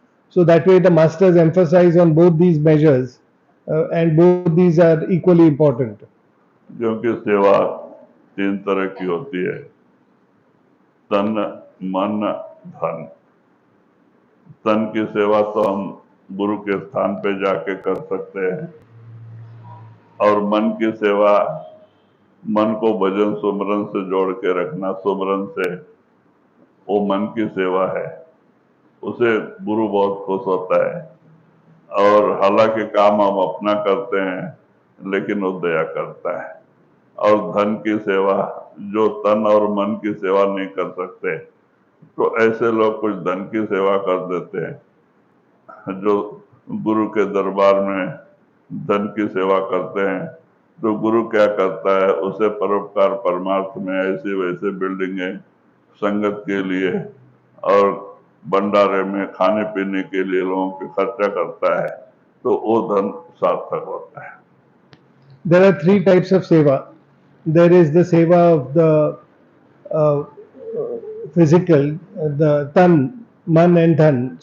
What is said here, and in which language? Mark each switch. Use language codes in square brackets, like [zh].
[en] So that way, the masters emphasize on both these measures, and both these are equally important. [hi] क्योंकि सेवा 3 तरह की होती है, तन, मन, धन। तन की सेवा तो हम गुरु के स्थान पे जाके कर सकते हैं, और मन की सेवा, मन को भजन सुमरन से जोड़ के रखना, सुमरन से, वो मन की सेवा है, उसे गुरु बहुत खुश होता है। और हालांकि काम हम अपना करते हैं, लेकिन वो दया करता है। और धन की सेवा, जो तन और मन की सेवा नहीं कर सकते, तो ऐसे लोग कुछ धन की सेवा कर देते हैं। जो गुरु के दरबार में धन की सेवा करते हैं, तो गुरु क्या करता है, उसे परोपकार परमार्थ में ऐसी वैसे बिल्डिंगें संगत के लिए और भंडारे में खाने पीने के लिए लोगों के खर्चा करता है, तो वो धन सार्थक होता है। [en] There are three types of seva. There is the seva of the uh, physical, the tan, man and dhan.